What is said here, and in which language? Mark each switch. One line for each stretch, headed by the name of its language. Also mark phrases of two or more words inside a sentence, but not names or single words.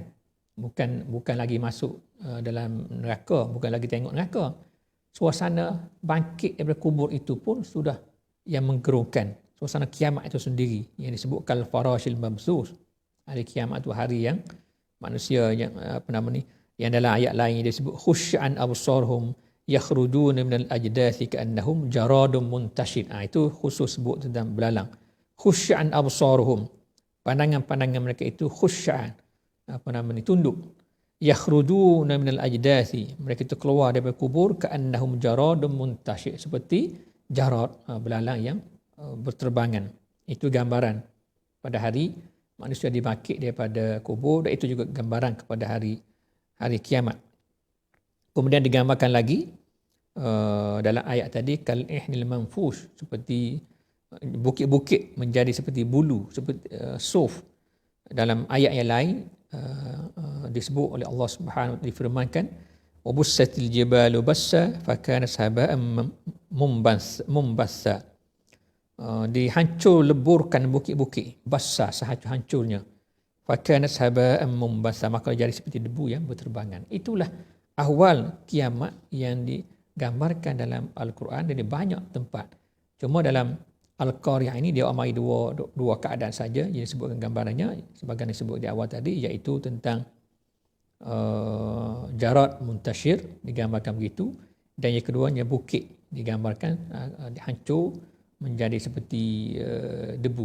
Malay: Bukan lagi masuk dalam neraka, bukan lagi tengok neraka. Suasana bangkit daripada kubur itu pun sudah yang menggerunkan. Suasana kiamat itu sendiri yang disebut
Arabic: كالفراش المبثوث.
Malay: Hari kiamat itu hari yang manusia yang yang dalam ayat lain dia sebut
Arabic: خشعا أبصارهم يخرجون من الأجداث كأنهم جراد منتشر.
Malay: Itu khusus sebut tentang belalang.
Arabic: خشعا أبصارهم,
Malay: pandangan-pandangan mereka itu khusy'an, tunduk.
Arabic: يخرجون من الأجداث,
Malay: mereka itu keluar daripada kubur
Arabic: كأنهم جراد منتشر,
Malay: seperti jarad, belalang yang berterbangan. Itu gambaran pada hari manusia dibangkit daripada kubur, dan itu juga gambaran kepada hari kiamat. Kemudian digambarkan lagi dalam ayat tadi
Arabic: كالعهن المنفوش,
Malay: seperti bukit-bukit menjadi seperti bulu, seperti suf. Dalam ayat yang lain disebut oleh Allah
Arabic: سبحانه وتعالى,
Malay: difirmankan
Arabic: وبست الجبال بسا فكانت هباء منبثا.
Malay: Dihancur leburkan bukit-bukit, bassa sehancur-hancurnya.
Arabic: فكانت هباء منبثا,
Malay: maka jadi seperti debu yang berterbangan. Itulah ahwal kiamat yang digambarkan dalam Al-Quran dan di banyak tempat. Cuma dalam Al-Qari'ah ini dia amai dua keadaan saja yang disebutkan gambarannya, sebagaimana disebut di awal tadi, iaitu tentang
Arabic: جراد منتشر,
Malay: digambarkan begitu, dan yang keduanya bukit digambarkan hancur menjadi seperti debu.